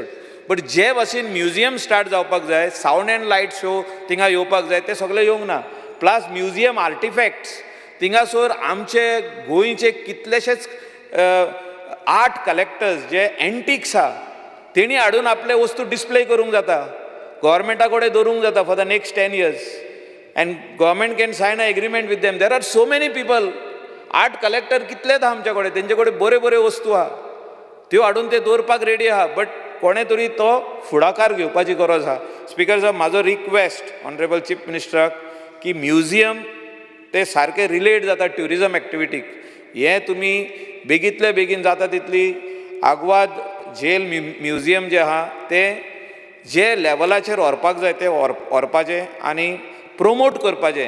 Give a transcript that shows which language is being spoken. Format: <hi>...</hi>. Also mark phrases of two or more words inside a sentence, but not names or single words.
<kok>बट जे भाशेन म्युजियम स्टार्ट जावपाक जाय,</kok> <en>sound and light show</en> <kok>थिंगा येवपाक जाय, ते सगळे येवंक ना. प्लस</kok> <en>museum artifacts</en> <kok>थिंगासर आमचे गोंयचे कितलेशेच</kok> <en>art collectors</en> <kok>जे एंटिक्स आहा तेणी हाडून आपले वस्तू डिस्प्ले करूंक जाता, गव्हर्मेंटा कडेन दवरूंक जाता</kok> <en>for the next 10 years, and government can sign an agreement with them. there are so many people, art collector</en> <kok>कितलेच आहा आमचे कडेन, तेंचे कडेन बऱ्यो बऱ्यो वस्तू आहा, त्यो हाडून ते दवरपाक रेडी आहा. बट कोणे तरी तो फुडाकार घेवपाची गरज आहा. स्पीकर साहेब, म्हाजो रिक्वेस्ट ऑनरेबल चीफ मिनिस्टराक की म्युजियम ते सारके रिलेट जाता ट्युरिजम एक्टिविटीक, हें तुमी बेगींतले बेगीन जाता तितली आग्वाद झेल म्युजियम जे आहा तें जे लेवलाचेर व्हरपाक जाय ते व्हरपाचें आनी प्रमोट करपाचें.</kok>